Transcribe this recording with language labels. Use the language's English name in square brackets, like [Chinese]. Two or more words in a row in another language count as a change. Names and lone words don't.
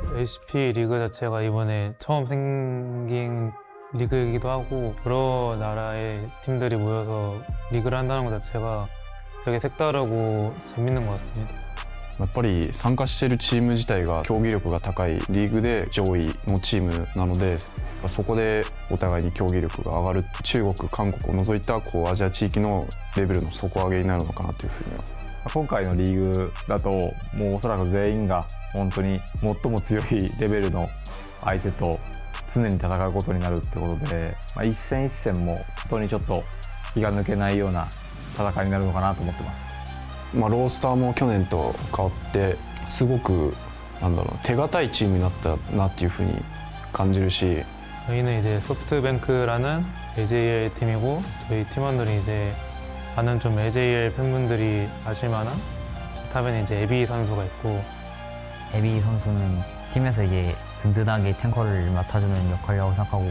[Korean] LCP 리그 자체가 이번에 처음 생긴 리그이기도 하고 여러 나라의 팀들이 모여서 리그를 한다는 것 자체가 되게 색다르고 재밌는 것 같습니다. [Japanese] やっぱり参加しているチーム自体が競技力が高いリーグで上位のチームなので、そこでお互いに競技力が上がる、中国、韓国を除いたアジア地域のレベルの底上げになるのかなというふうには。今回のリーグだともうおそらく全員が本当に最も強いレベルの相手と常に戦うことになるってことで、一戦一戦も本当にちょっと気が抜けないような戦いになるのかなと思ってます。ロースターも去年と変わってすごく手堅いチームになったなっていうふうに感じるし、 [Korean] 저희는 이제 소프트뱅크라는 AJL 팀이고 저희 팀원들이 이제 많은 좀 AJL 팬분들이 아실 만한 탑에는 이제 에비 선수가 있고, 에비 선수는 팀에서 이제 든든하게 탱커를 맡아주는 역할이라고 생각하고